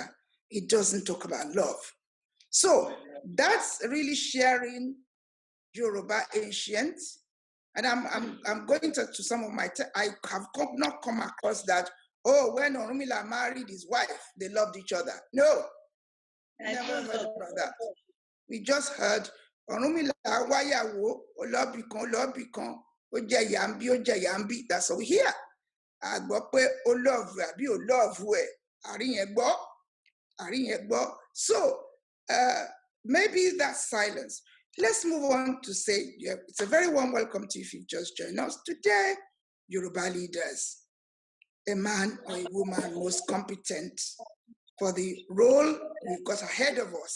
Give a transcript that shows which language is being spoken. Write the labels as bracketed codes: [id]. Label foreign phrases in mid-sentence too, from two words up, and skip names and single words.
[en] It doesn't talk about love. So that's really sharing Yoruba ancient. And I'm going to some of my, I have not come across that, oh, when Orunmila married his wife, they loved each other. No, I never heard about that. We just heard Orunmila [yo] wayawo, olobikan, oje yambi, [en] that's all we hear. So maybe that's silence. Let's move on to say, it's a very warm welcome to you if you've just joined us. Today, Yoruba leaders, a man or a woman most competent for the role we've got ahead of us.